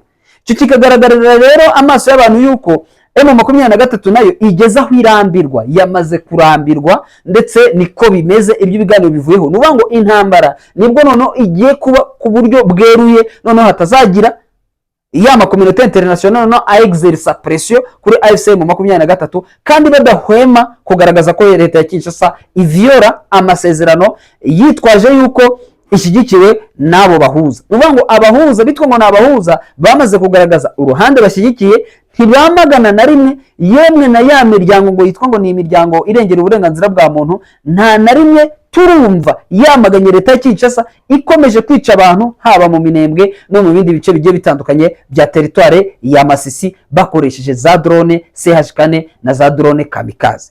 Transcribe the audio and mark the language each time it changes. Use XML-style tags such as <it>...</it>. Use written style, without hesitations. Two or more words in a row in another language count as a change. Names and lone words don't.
<rw>Cyo kikagaragarira rero amaso y'abantu yuko M23 nayo igeza aho irambirwa, yamaze kurambirwa, ndetse niko bimeze ibyo biganiro bivuyeho. Nuvuga ngo intambara nibwo noneho igiye kuba ku buryo bweruye, noneho hatazagira ya</rw> <fr>communauté internationale</fr> <rw>no</rw> <fr>exercer pression</fr> <rw>kuri FCM 23, kandi badahwema kugaragaza ko leta ya Kinshasa ivyora amasezerano yitwaje yuko ishyigikiwe nabo bahuza. Nuvuga ngo abahuza bitwa ngo nabahuza bamaze kugaragaza uruhande bashyigikiye, ntibamagana na rimwe, yemwe na ya miryango ngo yitwa ngo ni imiryango irengera uburenganzira bwa muntu, nta na rimwe turumva yamaganye leta ya Kinshasa ikomeje kwica abantu haba mu Minembwe no mu bindi bice bigiye bitandukanye bya teritware ya Masisi bakoresheje za drone CH4 na za drone kamikaze.</rw>